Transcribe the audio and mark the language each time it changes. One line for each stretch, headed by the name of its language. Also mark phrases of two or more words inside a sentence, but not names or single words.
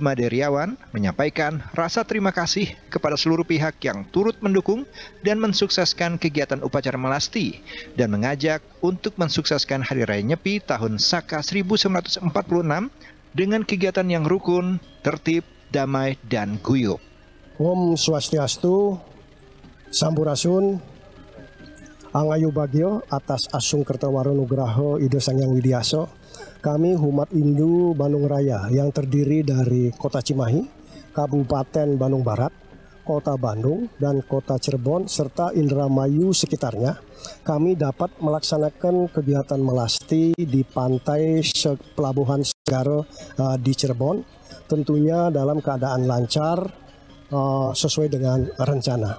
Indonesian: Maderiawan menyampaikan rasa terima kasih kepada seluruh pihak yang turut mendukung dan mensukseskan kegiatan upacara melasti dan mengajak untuk mensukseskan Hari Raya Nyepi tahun Saka 1946 dengan kegiatan yang rukun, tertib, damai, dan guyup.
Balinese: Om Swastiastu, Sampurasun, Angayu Bagio atas Asung Kertawaro Nugraho Ido Sangyang Widiaso.
Indonesian: Kami umat Hindu Bandung Raya yang terdiri dari Kota Cimahi, Kabupaten Bandung Barat, Kota Bandung dan Kota Cirebon serta Indramayu sekitarnya, kami dapat melaksanakan kegiatan melasti di pantai Pelabuhan Segara di Cirebon, tentunya dalam keadaan lancar sesuai dengan rencana.